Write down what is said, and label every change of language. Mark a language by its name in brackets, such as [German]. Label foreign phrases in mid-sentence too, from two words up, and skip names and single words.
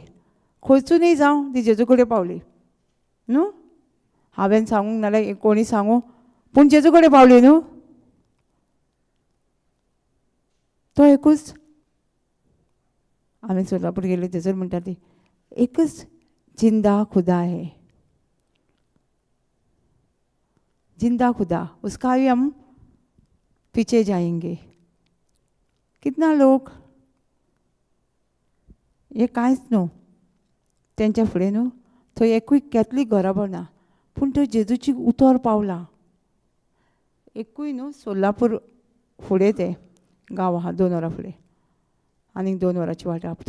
[Konkani] खंयचूनय जावं ती जेजू कडेन पावली न्हू. हांवें सांगूंक नाल्यार कोणी सांगू, पूण जेजू कडेन पावली न्हू. तो एकूच, आमी सोलापूर गेली थंयसर म्हणटा ती, [Hindi] एकच जिंदा खुदा है, जिंदा खुदा, उसका भी हम पीछे जाएंगे. [Konkani] कितना लोक हे कांयच न्हू तेंच्या फुडें न्हू. थंय एकूय कॅथलीक घराबो ना, पूण थंय जेजूची उतर पावलां. एकूय न्हू सोलापूर फुडें तें गांव आहा 2 वरां फुडें, आनीक 2 वरांची वाट आहा.